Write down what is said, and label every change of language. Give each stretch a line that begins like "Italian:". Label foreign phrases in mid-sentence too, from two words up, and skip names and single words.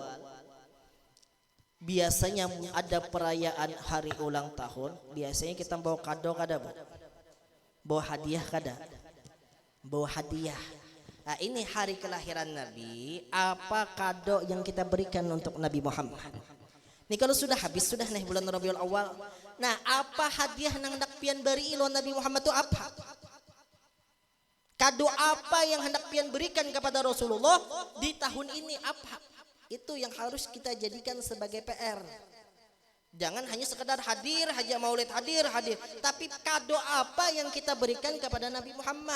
Indonesian: Biasanya ada perayaan hari ulang tahun, biasanya kita bawa kado kada bu, bawa hadiah kada, bawa hadiah. Nah ini hari kelahiran Nabi, apa kado yang kita berikan untuk Nabi Muhammad? Ini kalau sudah habis sudah nih bulan Rabiul Awal.
Banjar: Nah apa hadiah nang hendak pian beri ilon Nabi Muhammad itu apa?
Indonesian: Kado apa yang hendak pian berikan kepada Rasulullah di tahun ini apa? Itu yang harus kita jadikan sebagai PR. Jangan hanya sekedar hadir, haja maulid hadir, tapi kado apa yang kita berikan kepada Nabi Muhammad?